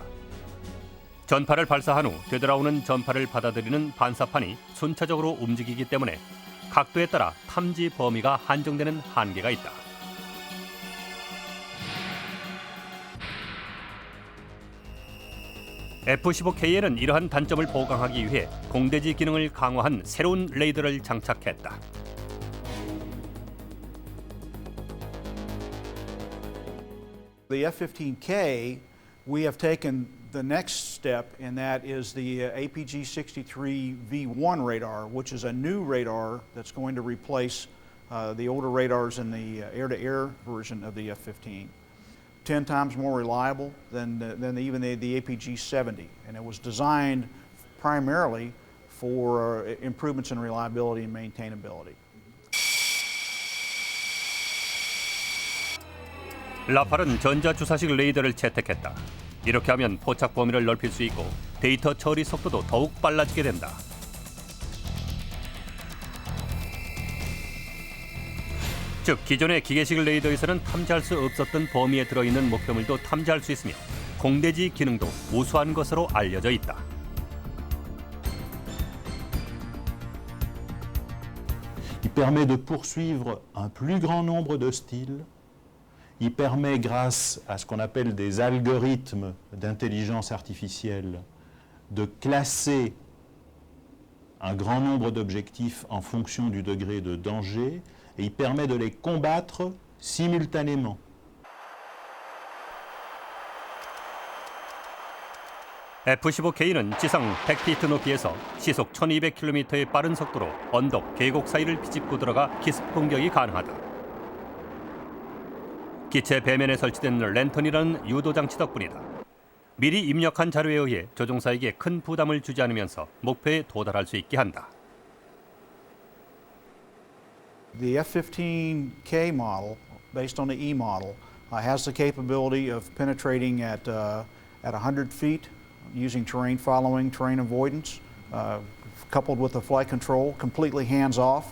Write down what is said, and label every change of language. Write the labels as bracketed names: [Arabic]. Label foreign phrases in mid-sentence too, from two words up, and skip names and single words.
[Korean] 전파를 발사한 후 되돌아오는 전파를 받아들이는 반사판이 순차적으로 움직이기 때문에 각도에 따라 탐지 범위가 한정되는 한계가 있다. F-15K에는 이러한 단점을 보강하기 위해 공대지 기능을 강화한 새로운 레이더를 장착했다. [English] The F-15K, we have taken the next step, and that is the APG-63V1 radar, which is a new radar that's going to replace the older radars in the air-to-air version of the F-15. 10 times more reliable than even the APG-70, and it was designed primarily for improvements in reliability and maintainability. [Korean] 라팔은 전자주사식 레이더를 채택했다. 이렇게 하면 포착 범위를 넓힐 수 있고 데이터 처리 속도도 더욱 빨라지게 된다. 즉 기존의 기계식 레이더에서는 탐지할 수 없었던 범위에 들어있는 목표물도 탐지할 수 있으며 공대지 기능도 우수한 것으로 알려져 있다. [French] Il permet de poursuivre un plus grand nombre de styles. Il permet, grâce à ce qu'on appelle des algorithmes d'intelligence artificielle, de classer un grand nombre d'objectifs en fonction du degré de danger, et il permet de les combattre simultanément. [Korean] F-15K는 지상 100피트 높이에서 시속 1200km의 빠른 속도로 언덕, 계곡 사이를 비집고 들어가 기습 공격이 가능하다. 기체 배면에 설치된 랜턴이라는 유도 장치 덕분이다. 미리 입력한 자료에 의해 조종사에게 큰 부담을 주지 않으면서 목표에 도달할 수 있게 한다. [English] The F-15K model, based on the E model, has the capability of penetrating at 100 feet using terrain following, terrain avoidance, coupled with the flight control, completely hands-off.